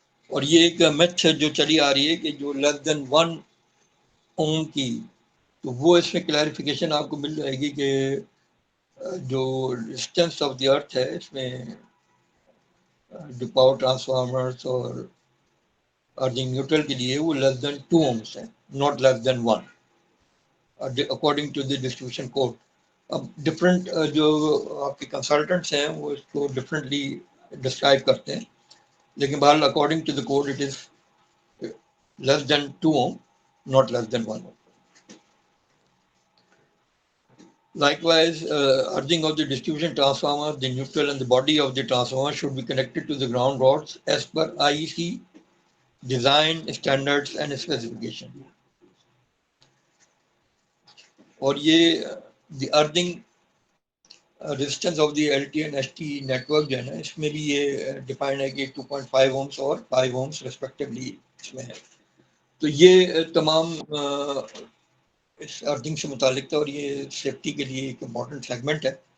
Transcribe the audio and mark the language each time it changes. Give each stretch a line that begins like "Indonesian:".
Urdu: اور یہ ایک میتھ جو چلی آ رہی ہے کہ جو لیس دین 1 اوم کی, تو وہ اس میں کلیریفیکیشن آپ کو مل جائے گی کہ جو ڈسٹینس آف دی ارتھ ہے اس میں جو پاور ٹرانسفارمرس اور ارتھنگ نیوٹرل کے لیے وہ لیس دین 2 اومس ہیں,
English: Not less than 1 according to the distribution code.
Urdu: اب ڈفرینٹ جو آپ کے کنسلٹنٹس ہیں وہ اس کو ڈفرینٹلی ڈسکرائب کرتے ہیں, لیکن بہرحال
English: According to the code it is less than 2 ohm, not less than 1 ohm. Likewise, earthing of the distribution transformer, the neutral and the body of the transformer should be connected to the ground rods as per IEC design standards and specification.
Urdu: اور یہ
English: the earthing resistance of the LT and ST network
Urdu: جو ہے نا اس میں بھی یہ defined ہے کہ 2.5 ohms اور 5 ohms respectively اس میں ہے. تو یہ تمام اس ارتھنگ سے متعلق تھا, اور یہ سیفٹی کے لیے ایک امپورٹنٹ سیگمنٹ ہے.